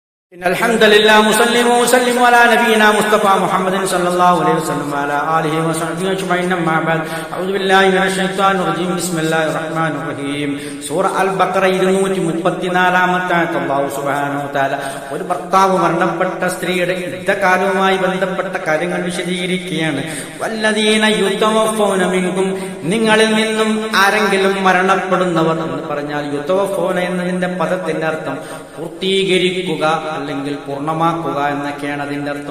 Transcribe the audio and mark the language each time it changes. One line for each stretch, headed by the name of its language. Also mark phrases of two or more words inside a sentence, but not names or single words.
Arabic: إن الحمد لله مسلم وسلم على نبينا مصطفى محمد صلى الله عليه وسلم وعلى آله وصحبه أجمعين أما بعد أعوذ بالله من الشيطان الرجيم بسم الله الرحمن الرحيم
Malayalam: സൂറ അൽ ബഖറ 234-ാമത്തെ ആയത്ത് അല്ലാഹു സുബ്ഹാനഹു വ തആല ഒരു ഭർത്താവ് മരണപ്പെട്ട സ്ത്രീയുടെ യുദ്ധകാലവുമായി ബന്ധപ്പെട്ട കാര്യങ്ങൾ വിശദീകരിക്കുകയാണ്.
Arabic: والذين يتوفون منكم,
Malayalam: നിങ്ങളിൽ നിന്നും ആരെങ്കിലും മരണപ്പെടുന്നവർ എന്ന് പറഞ്ഞാൽ യുതവഫൗന എന്നതിന്റെ പദത്തിന്റെ അർത്ഥം പൂർത്തീകരിക്കുക അല്ലെങ്കിൽ പൂർണ്ണമാക്കുക എന്നൊക്കെയാണ് അതിന്റെ അർത്ഥം.